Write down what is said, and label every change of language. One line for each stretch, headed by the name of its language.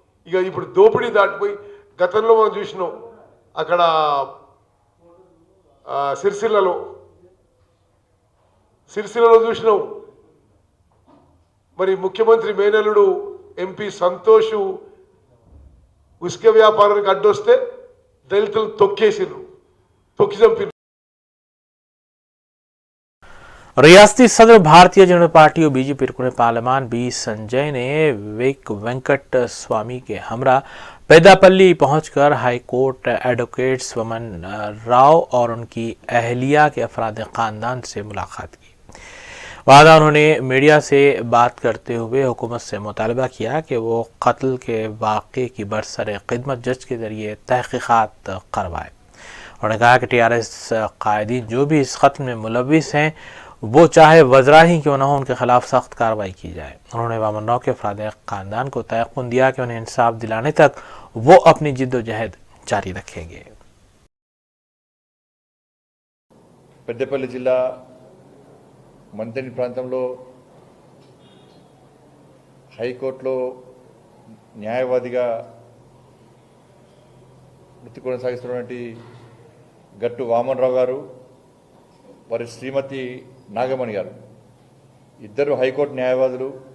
Telugu: ఇక ఇప్పుడు దోపిడీ దాటిపోయి గతంలో మనం చూసినాం, అక్కడ సిరిసిల్లలో చూసినాం, మరి ముఖ్యమంత్రి మేనల్లుడు ఎంపీ సంతోష్ ఉసుక వ్యాపారానికి అడ్డొస్తే దళితులు తొక్కి చంపిరు.
Hindi: रियासती सदर भारतीय जनता पार्टी और बीजेपी रुकने पार्लियामान बी संजय ने वेंकट स्वामी के हमरा पेदापल्ली पहुंचकर हाईकोर्ट एडवोकेट्स वमन राव और उनकी अहलिया के अफराद ख़ानदान से मुलाकात की। बाद उन्होंने मीडिया से बात करते हुए हुकूमत से मुतालबा किया कि वो कत्ल के वाक़े की बरसर खिदमत जज के ज़रिए तहक़ीक़ात करवाए। उन्होंने कहा कि टीआरएस कायदीन जो भी इस कत्ल में मुलविस हैं वो चाहे वज़रा ही क्यों न हो, उनके खिलाफ सख्त कार्रवाई की जाए। उन्होंने वामन राव के अफराद ख़ानदान को तयक़ुन दिया कि उन्हें इंसाफ दिलाने तक वो अपनी जिद्दोजहद जारी रखेंगे।
Telugu: పెద్దపల్లి జిల్లా మంతెని ప్రాంతంలో హైకోర్టులో న్యాయవాదిగా వృత్తి కొనసాగిస్తున్నటువంటి గట్టు వామన్ రావు గారు, వారి శ్రీమతి నాగమణి గారు, ఇద్దరు హైకోర్టు న్యాయవాదులు.